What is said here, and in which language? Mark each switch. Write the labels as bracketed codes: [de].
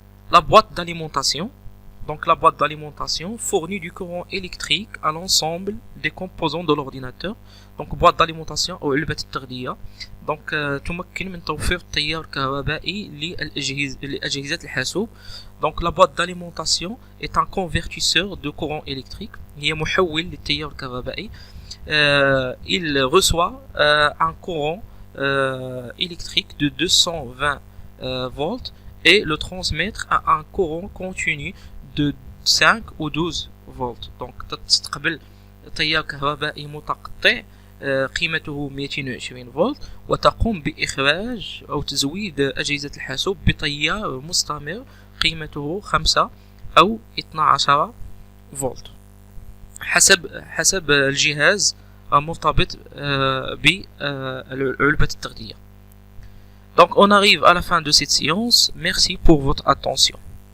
[fr] La boîte d'alimentation. Donc la boîte d'alimentation fournit du courant électrique à l'ensemble des composants de l'ordinateur. Donc boîte d'alimentation [ar] أو علبة التغذية. Donc تمكن من توفير التيار الكهربائي لأجهزة الحاسوب. [fr] Donc la boîte d'alimentation est un convertisseur de courant électrique. [ar] هي محول للتيار الكهربائي. [fr] Il reçoit un courant électrique de 220 volts et le transmettre à un courant continu de 5 ou 12 volts. [ar] Donc تستقبل تيار كهربائي متقطع قيمته 220 فولت وتقوم بإخراج أو تزويد أجهزة الحاسوب بتيار مستمر قيمته 5 أو 12 فولت حسب الجهاز مرتبط بعلبة التغذية. [fr] Donc on arrive à la fin de cette séance. Merci pour votre attention.